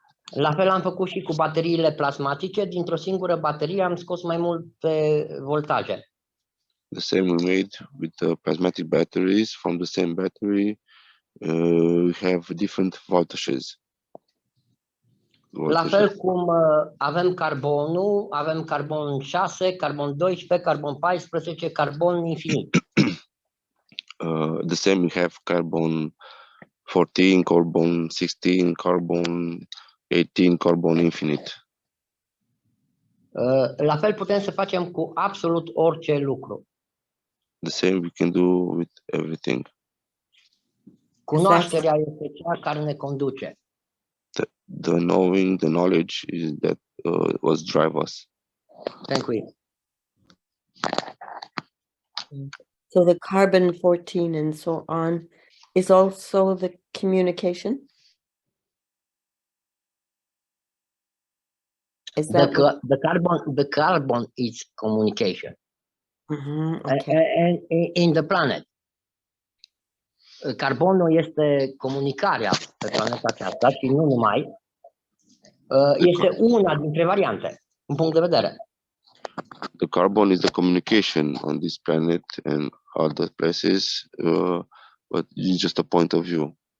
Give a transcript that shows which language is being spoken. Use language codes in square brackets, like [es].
[ro] La fel am făcut și cu bateriile plasmatice. Dintr-o singură baterie am scos mai multe voltaje. [en] The same we made with the plasmatic batteries. From the same battery, we have different voltages. [ro] La fel cum avem carbonul, avem carbon 6, carbon 12, carbon 14, carbon infinit. [en] The same we have carbon 14, carbon 16, carbon 18, carbon infinite. [ro] La fel putem să facem cu absolut orice lucru. [en] The same we can do with everything. [ro] Cunoașterea este cea care ne conduce. [en] The knowing, the knowledge is that was drive us. Thank you. So the carbon 14 and so on is also the communication? Is that the carbon is communication. Okay. And in the planet. [ro] Carbonul este comunicarea pe planeta aceasta și nu numai. Este una dintre variante, în punct de vedere. [en] The carbon is the communication on this planet and other places, but it's just a point of view.